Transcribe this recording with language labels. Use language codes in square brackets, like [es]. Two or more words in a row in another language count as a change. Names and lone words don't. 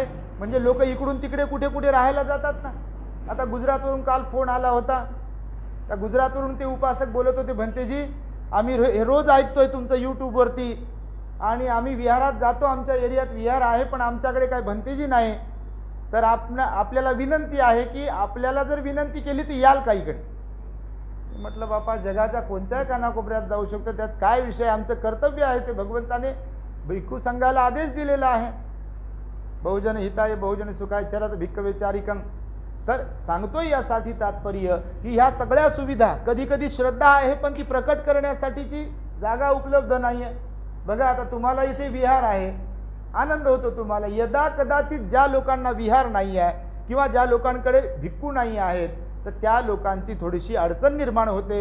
[mr] म्हणजे लोक इकडून तिकडे कुठे कुठे राहायला जातात ना. आता गुजरातवरून काल फोन आला होता, त्या गुजरातवरून ते उपासक बोलत होते, भंतेजी आम्ही हे रोज ऐकतोय तुमचं यूट्यूबवरती आणि आम्ही विहारात जातो, आमच्या एरियात विहार आहे पण आमच्याकडे काय भंतेजी नाही, तर आपल्याला विनंती आहे की आपल्याला जर विनंती केली तर याल का इकडे. म्हटलं बापा जगाच्या कोणत्याही कानाकोपऱ्यात जाऊ शकतो, त्यात काय विषय, आमचं कर्तव्य आहे ते भगवंताने भिक्खू संघाला आदेश दिलेला आहे. [pi] बहुजन हिताय बहुजन सुखाय चरत भिक्खवे चारिकं. [mr] तर सांगतोय यासाठी तात्पर्य की ह्या सगळ्या सुविधा कधी कधी श्रद्धा आहे पण ती प्रकट करण्यासाठीची जागा उपलब्ध नाही आहे. बघा आता तुम्हाला इथे विहार आहे, आनंद होतो तुम्हाला. यदा कदाचित ज्या लोकांना विहार नाही आहे किंवा ज्या लोकांकडे भिक्खू नाही आहेत तर त्या लोकांची थोडीशी अडचण निर्माण होते.